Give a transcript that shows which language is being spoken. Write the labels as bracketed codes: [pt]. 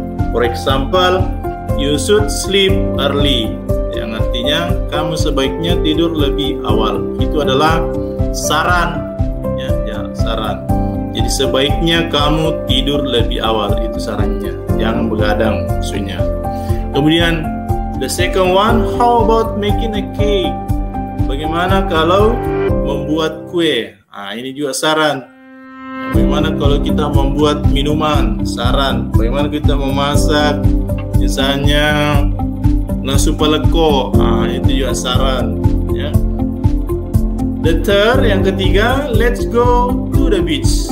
[en] For example, you should sleep early, [id] yang artinya kamu sebaiknya tidur lebih awal. Itu adalah saran, ya, saran. Jadi sebaiknya kamu tidur lebih awal, itu sarannya. Jangan begadang, maksudnya. [en] Kemudian the second one, how about making a cake? [id] Bagaimana kalau membuat kue? Nah, ini juga saran. Bagaimana kalau kita membuat minuman? Saran. Bagaimana kita memasak? Misalnya nasi paleko, itu juga saran. [en] Ya. The third, [id] yang ketiga, [en] let's go to the beach.